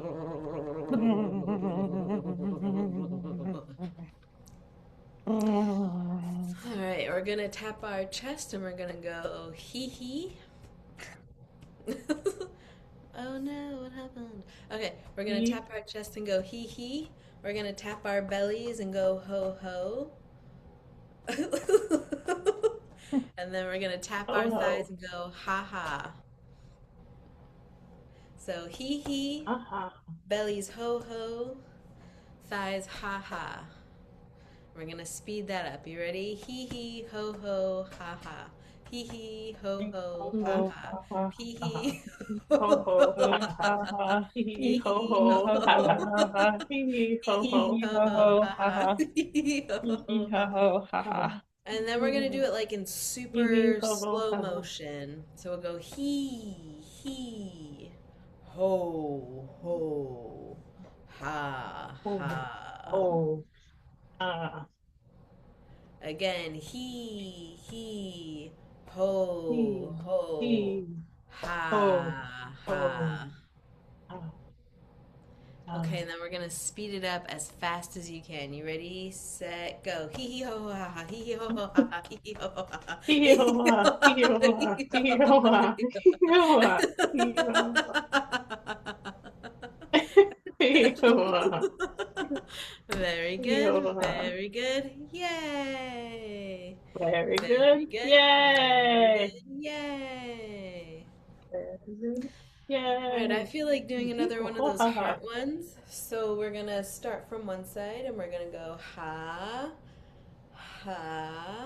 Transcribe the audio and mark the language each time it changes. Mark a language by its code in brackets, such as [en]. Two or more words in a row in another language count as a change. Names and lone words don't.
[en] All right, we're gonna tap our chest and we're gonna go hee hee. Oh no, what happened? Okay, we're gonna tap our chest and go hee hee. We're gonna tap our bellies and go ho ho. And then we're gonna tap our thighs and go ha ha. So hee hee, bellies ho ho, thighs ha ha. We're gonna speed that up. You ready? Hee hee ho ho ha ha. Hee hee ho ho ha ha. Hee hee ho ho ha ha. Hee hee ho ho ha ha. Hee hee ho ho ha ha. Hee hee ho ha ha. And then we're gonna do it like in super slow motion. So we'll go hee ho ha Oh. Again, he ho ha. Okay, and then we're gonna speed it up as fast as you can. You ready, set, go. Hee hee ho ho ha ha. Hee hee ho ho ha ha. Hee hee ho ho ha ha. Hee hee ho ha. Hee hee ho ha. Hee hee ho ha. Hee hee ho ha. Very good. Very good. Yay. Very good. Yay. Yay. Yay. All right, I feel like doing another one of those heart ones. So we're going to start from one side and we're going to go ha, ha,